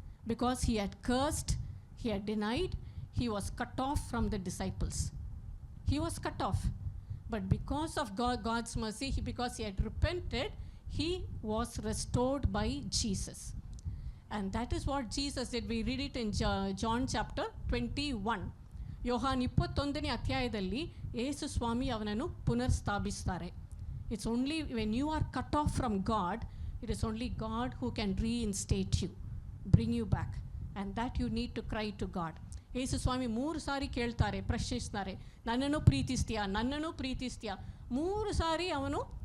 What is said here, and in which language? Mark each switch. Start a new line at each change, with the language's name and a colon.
English: Because he had cursed, he had denied, he was cut off from the disciples. He was cut off. But because of God's mercy, because he had repented, he was restored by Jesus. And that is what Jesus did. We read it in John chapter 21.
Kannada: ಯೋಹಾನ್ 21ನೇ ಅಧ್ಯಾಯದಲ್ಲಿ ಯೇಸು ಸ್ವಾಮಿ ಅವನನ್ನು ಪುನರ್ಸ್ಥಾಪಿಸ್ತಾರೆ.
English: It's only when you are cut off from God, it is only God who can reinstate you, bring you back. And that you need to cry to God.
Kannada: ಯೇಸು ಸ್ವಾಮಿ 3 ಸಾರಿ ಕೇಳ್ತಾರೆ, ಪ್ರಶ್ನಿಸ್ತಾರೆ, ನನ್ನನ್ನು ಪ್ರೀತಿಸ್ತೀಯಾ, ನನ್ನನ್ನು ಪ್ರೀತಿಸ್ತೀಯಾ. 3 ಸಾರಿ ಅವನು